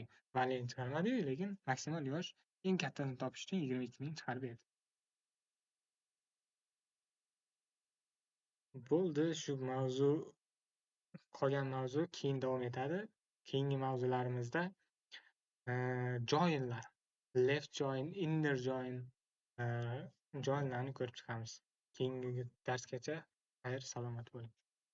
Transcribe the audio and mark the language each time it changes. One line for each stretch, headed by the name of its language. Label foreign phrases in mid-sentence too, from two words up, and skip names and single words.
Uzbek: Valini chiqarmadi-yu, lekin maksimal yosh eng kattasini topish uchun 22 ni chiqarib berdi. Bo'ldi, shu mavzu, qolgan mavzu keyin davom etadi. Keyingi mavzularimizda joinlar,
English: left join, inner join
Uzbek: joinlarni ko'rib chiqamiz. Keyingi darsgacha xayr salomat bo'ling.